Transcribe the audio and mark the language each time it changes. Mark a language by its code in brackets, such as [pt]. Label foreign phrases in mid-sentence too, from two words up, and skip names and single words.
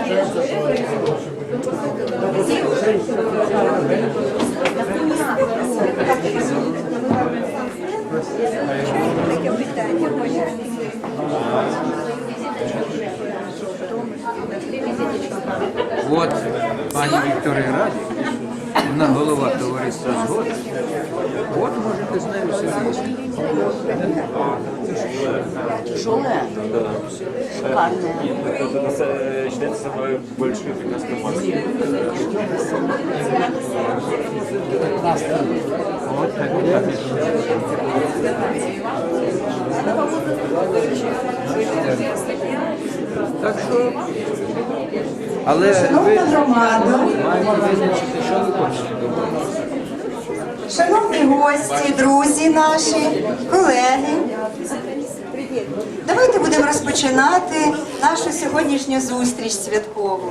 [uk] Таке питання може. От пані Вікторія Радік, вона голова товариства «Згода». От можете з нею сидіти. [ru] Тяжелая? Шикарная. Это считается самой большой прекрасной маской. [uk] От так. Так що, але ви Шановна громада, маєте визначити, що ви хочете добре. шановні гості, друзі наші, колеги, давайте будемо розпочинати нашу сьогоднішню зустріч святкову.